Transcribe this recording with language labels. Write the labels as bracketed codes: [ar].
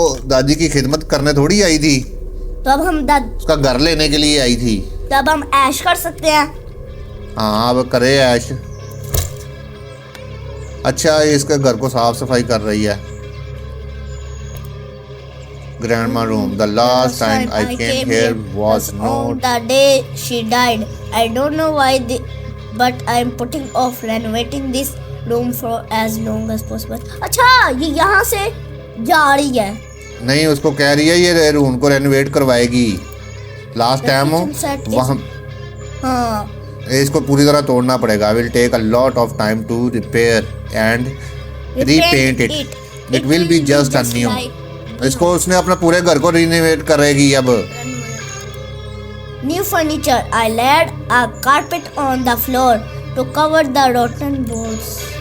[hi] दादी की खिदमत करने थोड़ी आई थी, तो अब हम उसका घर लेने के लिए आई थी। तो अब हम ऐश कर सकते हैं। हाँ, अब करे ऐश। अच्छा, ये इसके घर को साफ सफाई कर रही है। [en] Grandma room. The last time I came here was on not। the day she died. I don't know why, but I'm putting off renovating this room for as long as possible. [hi] अच्छा, ये यहाँ से जा रही है। नहीं, उसको कह रही है ये रूम को रेनोवेट करवाएगी। [en] last time kitchen set is- [hi] वहाँ हाँ, इसको पूरी तरह तोड़ना पड़ेगा। [en] Will take a lot of time to repair and repaint it. It will be just a new। [hi] इसको उसने अपने पूरे घर को रिनोवेट करेगी अब। [en] New furniture. I laid a carpet on the floor to cover the rotten boards.